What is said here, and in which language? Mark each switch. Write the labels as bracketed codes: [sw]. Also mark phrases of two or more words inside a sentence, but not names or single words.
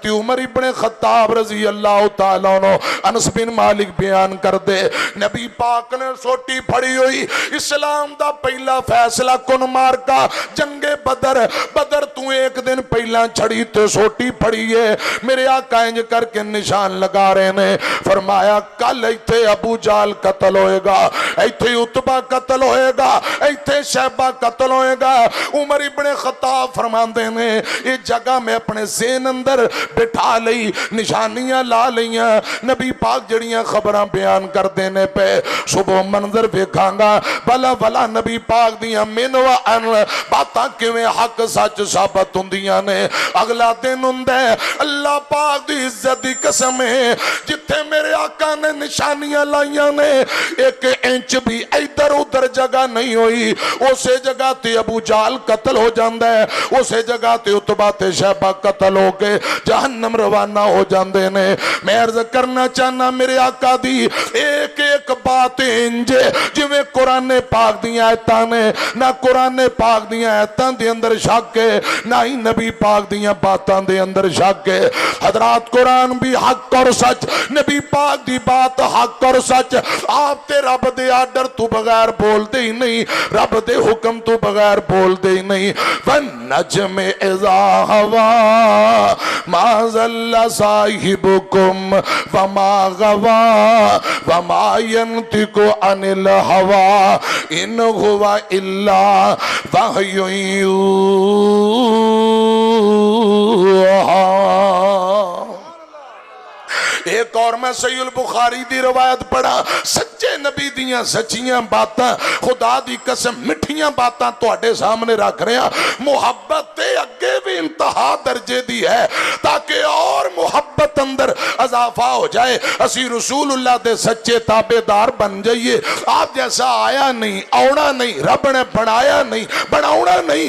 [pa] عمر ابن خطاب [ar] رضی اللہ تعالیٰ عنہ [pa] انس بن مالک بیان کر دے نبی پاک نے سوٹی پھڑی ہوئی اسلام دا پہلا فیصلہ کن مار کا جنگ بدر بدر تو ایک دن پہلا چھڑی تو سوٹی پھڑی ہے میرے آقا انج کر کے نشان لگا رہے نے فرمایا کل ایتھے ابو جال قتل ہوئے گا ایتھے عتبہ قتل ہوئے گا ایتھے شیبہ قتل ہوئے گا عمر ابن خطاب فرمان دینے یہ جگہ میں اپنے ذہن اندر بٹھا لئی نشانیاں لا لئیاں نبی پاک جڑیاں خبراں بیان کر دینے پہ صبح منظر بکھاں گا بلا بلا نبی پاک دیاں من و ان باتاں کیویں حق سچ ثابت ہوندیاں نے اگلا دن ہوندے اللہ پاک دی عزت دی قسم ہے جتھے میرے آقا نے نشانیاں لائیاں نے ایک انچ بھی ادھر ادھر جگہ نہیں ہوئی اسے جگہ تے ابو جال قتل ہو جاندہ ہے اسے جگہ تے عتبہ تے شیبہ قتل ہو کے جہنم روانہ ہو جاندے نے میں عرض کرنا چاہنا میرے آقا دی ایک ایک بات انجے جویں قرآن پاک دیاں آیتاں نے نہ قرآن پاک دیاں آیتاں دے اندر شک ہے نہ ہی نبی پاک دیاں باتاں دے اندر شک ہے حضرات قرآن بھی حق اور سچ نبی پاک دی بات حق اور سچ آپ تے رب دے آڈر تو بغیر بول دے ہی نہیں رب دے حکم تو بغیر بول دے ہی نہیں [ar] والنجم اذا ہوا ما ضل صاحبکم وما غوا وما ينطق عن الهوى ان هو الا وحی یوحی۔ [pa] ایک اور میں صحیح البخاری دی روایت پڑھا، سچے نبی دیاں سچیاں باتاں، خدا دی قسم مٹھیاں باتاں تواڈے سامنے رکھ رہے ہیں۔ محبت تے اگے بھی انتہا درجے دی ہے تاکہ اور محبت اندر اضافہ ہو جائے، اسی رسول اللہ دے سچے تابعدار بن جائیے۔ آپ جیسا آیا نہیں، آونا نہیں، رب نے بنایا نہیں، بناونا نہیں۔